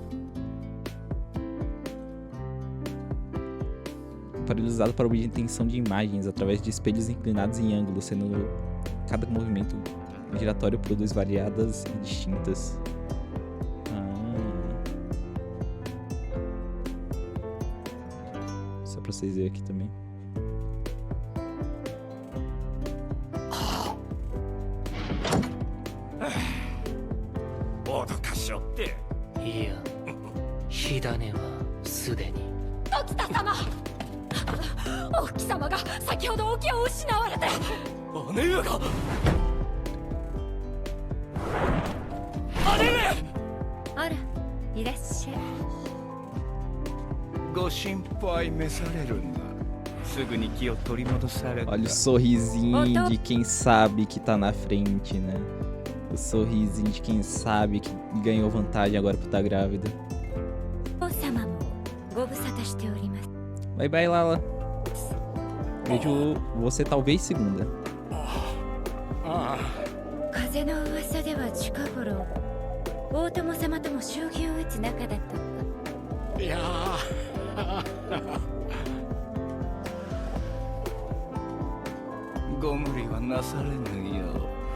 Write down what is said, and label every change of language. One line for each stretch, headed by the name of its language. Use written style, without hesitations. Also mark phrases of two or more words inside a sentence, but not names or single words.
Portuguese: Aparelho usado para obtenção de imagens através de espelhos inclinados em ângulo, sendo cada movimento giratório produz variadas e distintas. Só pra vocês verem aqui também.
Japanese: いや、火種はすでに。時田様、お吹様が先ほどお気を失われて。姉上が。姉上。あら、いらっしゃい。ご心配召されるんだ。すぐに気を取り戻された。
Portuguese: Olha o sorrisinho de quem sabe que tá na frente, né? O sorrisinho de quem sabe que ganhou vantagem agora por estar grávida.
English: Bye bye, Lala.
Portuguese: Vejo você talvez segunda.
Japanese: 風の噂では近頃大友様とも将棋を打つ仲だとか。いやご無理はなされぬよう。